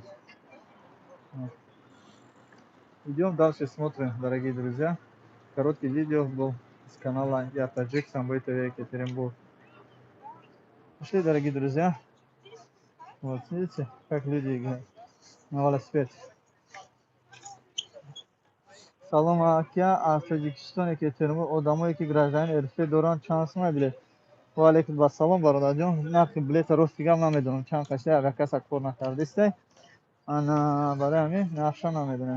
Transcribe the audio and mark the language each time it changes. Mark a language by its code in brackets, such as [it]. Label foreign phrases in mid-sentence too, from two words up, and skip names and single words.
[ru] Вот. Идем дальше, смотрим, дорогие друзья. Короткий видео был с канала Я Таджик, Самбой ТВ, Екатеринбург. Пошли, дорогие друзья. Вот, видите, как люди играют на велосипед. [tg] Салом акя, аз Таджикистон, Екатеринбург, одамое ки граждани эрфе доран чанд сома билет. [ar] Ва алейкум ассалом, [tg] бародарҷон. Нархи билета ростигам намедонам, чанд қашта агар каса кор накардистай. Ана барои ҳамин нарша намедонам.